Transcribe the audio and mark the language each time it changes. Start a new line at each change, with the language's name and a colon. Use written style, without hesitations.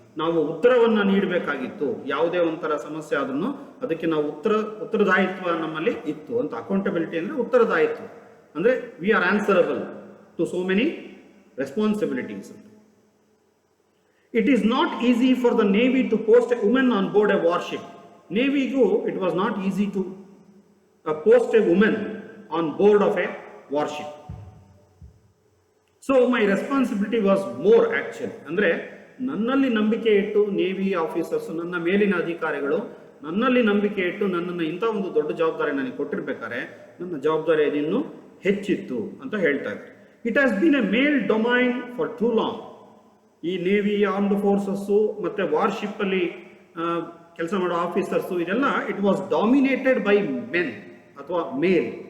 Kannada: ನಾವು ಉತ್ತರವನ್ನು ನೀಡಬೇಕಾಗಿತ್ತು. ಯಾವುದೇ ಒಂಥರ ಸಮಸ್ಯೆ ಆದ್ರೂ ಅದಕ್ಕೆ ನಾವು ಉತ್ತರದಾಯಿತ್ವ ನಮ್ಮಲ್ಲಿ ಇತ್ತು ಅಂತ. ಅಕೌಂಟಬಿಲಿಟಿ ಅಂದರೆ ಉತ್ತರದಾಯಿತ್ವ, ಅಂದರೆ
English: We are answerable to so many responsibilities. It is not easy for the navy to post a woman on board a warship. ನೇವಿಗೂ it was not easy to post a woman on board of a warship. So my responsibility was more actually.
Kannada: ಅಂದರೆ ನನ್ನಲ್ಲಿ ನಂಬಿಕೆ ಇಟ್ಟು navy officers, ನನ್ನ ಮೇಲಿನ ಅಧಿಕಾರಿಗಳು ನನ್ನಲ್ಲಿ ನಂಬಿಕೆ ಇಟ್ಟು ನನ್ನನ್ನು ಇಂಥ ಒಂದು ದೊಡ್ಡ ಜವಾಬ್ದಾರಿ ನನಗೆ ಕೊಟ್ಟಿರ್ಬೇಕಾದ್ರೆ ನನ್ನ ಜವಾಬ್ದಾರಿ ಇನ್ನೂ ಹೆಚ್ಚಿತ್ತು ಅಂತ ಹೇಳ್ತಾ ಇದ್ದಾರೆ.
English: It has been a male domain for too long.
Kannada: ಈ ನೇವಿ, ಆರ್ಮ್ಡ್ ಫೋರ್ಸಸ್ಸು ಮತ್ತು ವಾರ್ಶಿಪ್ಪಲ್ಲಿ ಕೆಲಸ ಮಾಡೋ ಆಫೀಸರ್ಸು ಇದೆಲ್ಲ
English: It was dominated by men ಅಥವಾ male.